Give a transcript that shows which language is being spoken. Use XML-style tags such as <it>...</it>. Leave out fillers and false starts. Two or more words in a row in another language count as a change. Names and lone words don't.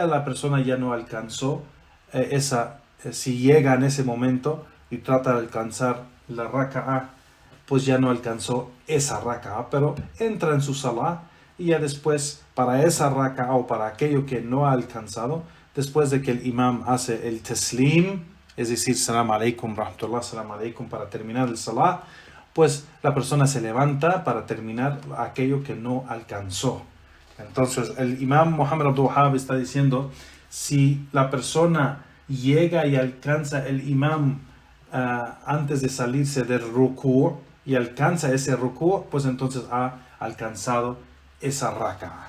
<es>la persona ya no alcanzó si llega en ese momento y trata de alcanzar la raka'a, pues ya no alcanzó esa raka'a, pero entra en su salah y ya después para esa raka'a o para aquello que no ha alcanzado, después de que el imam hace el taslim, es decir,</es> <ar>سلام عليكم، رحمة الله، سلام عليكم,</ar> <es>para terminar el salah, pues la persona se levanta para terminar aquello que no alcanzó. Entonces el imam Muhammad Abdul Wahhab está diciendo, si la persona llega y alcanza el imam antes de salirse del rukú y alcanza ese rukú, pues entonces ha alcanzado esa raka'a.</es>